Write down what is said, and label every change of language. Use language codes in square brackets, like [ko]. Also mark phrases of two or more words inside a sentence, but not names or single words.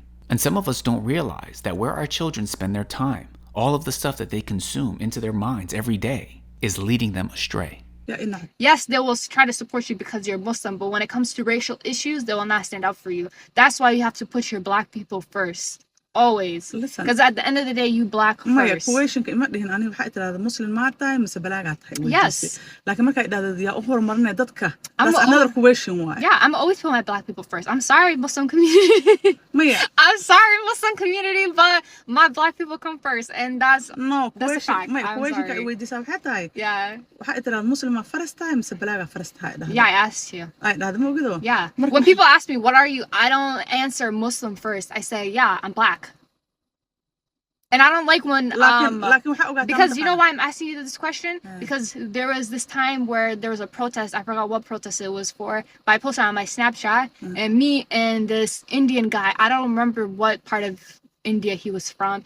[en] And some of us don't realize that where our children spend their time, all of the stuff that they consume into their minds every day, is leading them astray. Yes, they will try to support you because you're Muslim, but when it comes to racial issues, they will not stand up for you. That's why you have to put your black people first. Always. Listen. Because at the end of the day, you black first. [so] Kuwayshinka ima dhihin aniga waxay tiraahdaa Muslim ma tahay mise balaaga tahay. [en] Yes. [so] Laakiin markay dhahdo yaa u horumarinay dadka. [en] I'm That's another question why. Yeah, I'm always put my black people first. I'm sorry, Muslim community. [so] Maya. [en] I'm sorry, Muslim community, but my black people come first, and that's No, a fact. [so] Maya, [en] I'm [so] Kuwayshinka [en] sorry. [so] weydiisaa waxay tahay. [en] Yeah. [so] Waxay tiraahdaa Muslim ma first tahay mise balaaga first tahay. [en] Yeah, I asked you. [so] Ay dhahdo ma ogido. [en] Yeah. When people ask me, what are you? I don't answer Muslim first. I say, yeah, I'm black. And I don't like when, because you know why I'm asking you this question? Because there was this time where there was a protest. I forgot what protest it was for, but I posted on my Snapchat, and me and this Indian guy, I don't remember what part of India he was from.